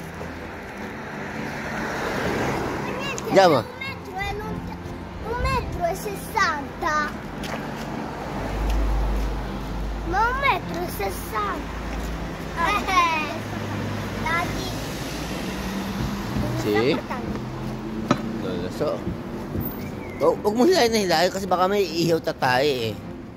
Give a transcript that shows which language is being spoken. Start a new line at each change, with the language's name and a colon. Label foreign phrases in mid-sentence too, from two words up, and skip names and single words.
Italian: Andiamo. Un metro e 60. Ma 1,60 m. Daddy. Si? Non lo so.
Filipino: Oh, huwag mo hilahin na hilahin kasi baka may ihaw tatay eh.